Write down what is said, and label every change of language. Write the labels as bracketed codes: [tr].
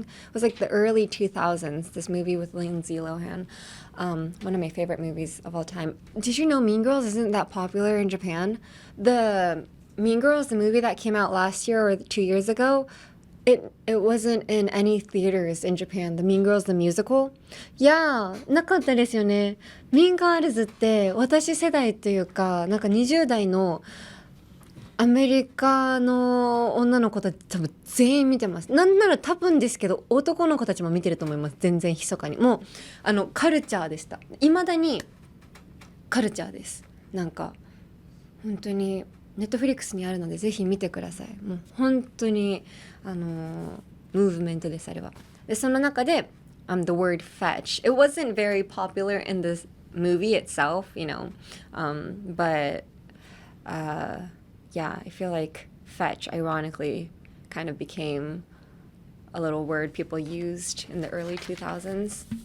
[en] It was like the early 2000s, this movie with Lindsay Lohan. One of my favorite movies of all time. Did you know Mean Girls isn't that popular in Japan? The Mean Girls, the movie that came out last year or 2 years ago, it wasn't in any theaters in Japan. The Mean Girls, the musical. [ja] Yeah, なかったですよね。Mean Girls って私世代というか、なんか20代のアメリカの女の子たち多分全員見てます。なんなら多分ですけど男の子たちも見てると思います。全然密かに。もうカルチャーでした。未だにカルチャーです。なんか本当にネットフリックスにあるのでぜひ見てください。もう本当にムーブメントですあれは。でその中で [en] the word fetch. It wasn't very popular in this movie itself, you know, but yeah, I feel like fetch ironically kind of became a little word people used in the early 2000s.